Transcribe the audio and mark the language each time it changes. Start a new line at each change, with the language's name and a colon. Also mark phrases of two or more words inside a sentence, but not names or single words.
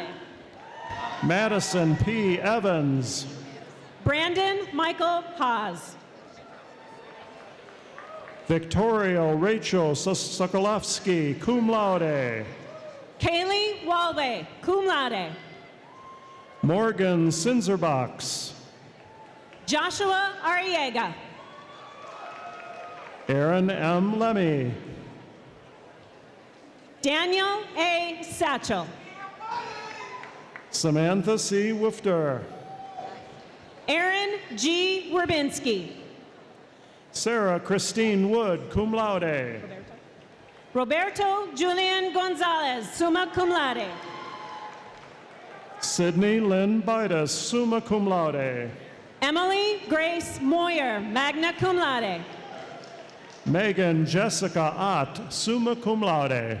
English: Madison P. Evans. Brandon Michael Haas. Victoria Rachel Sokolowski,
Latin: cum laude.
English: Kaylee Walway,
Latin: cum laude.
English: Morgan Sinzerbachs. Joshua Arriega. Aaron M. Lemmy. Daniel A. Satchel. Samantha C. Woofter. Aaron G. Werbinski. Sarah Christine Wood,
Latin: cum laude.
English: Roberto Julian Gonzalez,
Latin: summa cum laude.
English: Sydney Lynn Bidas,
Latin: summa cum laude.
English: Emily Grace Moyer,
Latin: magna cum laude.
English: Megan Jessica Ott,
Latin: summa cum laude.